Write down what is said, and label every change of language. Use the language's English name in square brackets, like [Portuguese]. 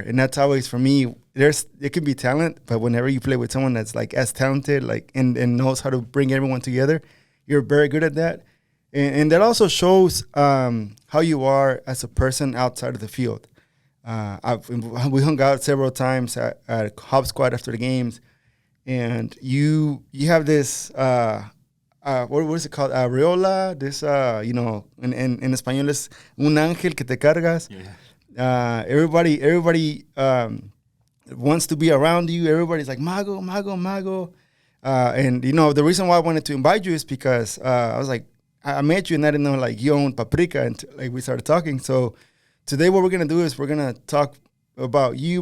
[English] And that's always, for me, it can be talent, but whenever you play with someone that's as talented, and knows how to bring everyone together, you're very good at that. And that also shows how you are as a person outside of the field. We hung out several times at Hop Squad after the games, and you have this what is it called? [Spanish] Aureola. This en español es un ángel que te cargas. [English] Yeah. Everybody wants to be around you. Everybody's like Mago, Mago, Mago. And the reason why I wanted to invite you is because I was like, I met you and I didn't know you own Paprika, and we started talking. So today what we're gonna do is we're gonna talk about you.